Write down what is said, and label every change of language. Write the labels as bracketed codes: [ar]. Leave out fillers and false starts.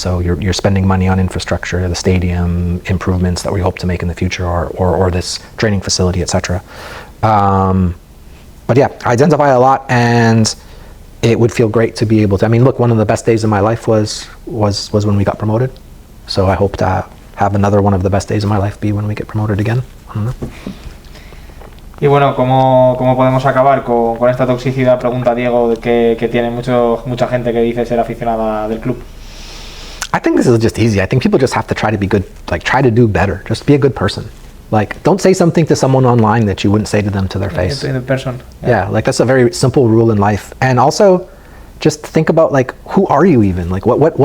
[en] So you're spending money on infrastructure, the stadium improvements that we hope to make in the future, or this training facility, etc. But yeah, I identify a lot, and it would feel great to be able to. I mean, look, one of the best days of my life was when we got promoted. So I hope to have another one of the best days of my life be when we get promoted again. I don't know. [es] Y bueno, ¿cómo podemos acabar con esta toxicidad? Pregunta Diego, que tiene mucha gente que dice ser aficionada del club. [en] I think this is just easy. I think people just have to try to be good, like try to do better. Just be a good person. Like, don't say something to someone online that you wouldn't say to them to their face. In person. Yeah, like that's a very simple rule in life. And also, just think about like, who are you even? Like, what